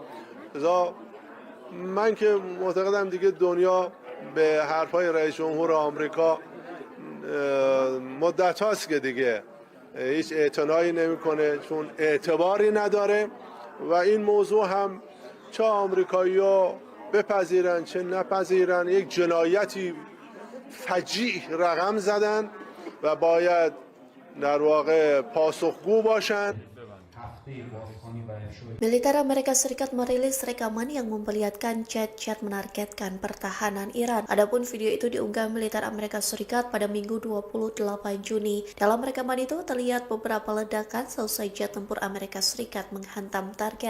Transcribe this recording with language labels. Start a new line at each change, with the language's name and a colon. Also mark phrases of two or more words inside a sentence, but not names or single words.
Persian: من که معتقدم دیگه دنیا به حرفای رئیس جمهور آمریکا مدت هاست که دیگه هیچ اعتنایی نمیکنه، چون اعتباری نداره و این موضوع هم چه آمریکایی‌ها بپذیرن چه نپذیرن یک جنایتی فجیع رقم زدن و باید در واقع پاسخگو باشند.
Indonesian: Militer Amerika Serikat merilis rekaman yang memperlihatkan jet-jet menargetkan pertahanan Iran. Adapun video itu diunggah militer Amerika Serikat pada Minggu 28 Juni. Dalam rekaman itu terlihat beberapa ledakan seusai jet tempur Amerika Serikat menghantam target.